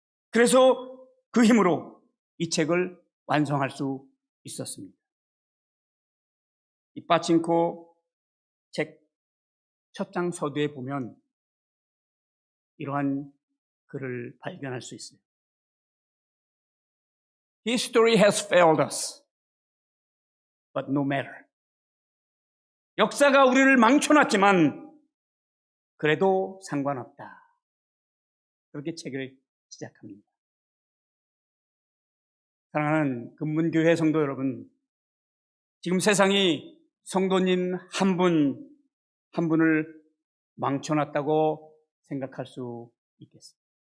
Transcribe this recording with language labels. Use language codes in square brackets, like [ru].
[ko] 그래서 그 힘으로 이 책을 완성할 수 있었습니다. 이 빠칭코 책 첫 장 서두에 보면 이러한 글을 발견할 수 있어요. [en] History has failed us, but no matter. [ko] 역사가 우리를 망쳐놨지만 그래도 상관없다. 그렇게 책을 시작합니다. 사랑하는 금문교회 성도 여러분, 지금 세상이 성도님 한 분 한 분을 망쳐놨다고 생각할 수 있겠습니다.